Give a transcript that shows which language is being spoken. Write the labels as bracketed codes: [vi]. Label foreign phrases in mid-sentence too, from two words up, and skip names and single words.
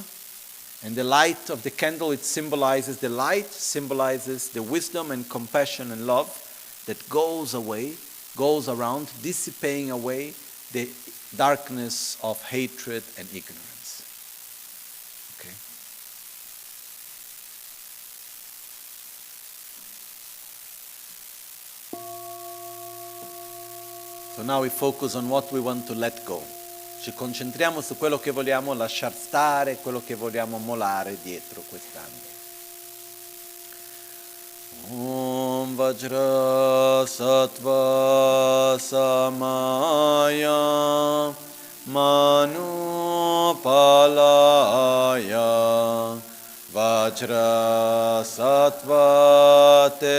[en] And the light of the candle, it symbolizes the light, symbolizes the wisdom and compassion and love that goes away, goes around, dissipating away the darkness of hatred and ignorance. Okay? So now we focus on what we want to let go. [it] Ci concentriamo su quello che vogliamo lasciar stare, quello che vogliamo molare dietro quest'anno. [sa] Om Vajra Sattva Samaya Manu Palaya Vajra Sattva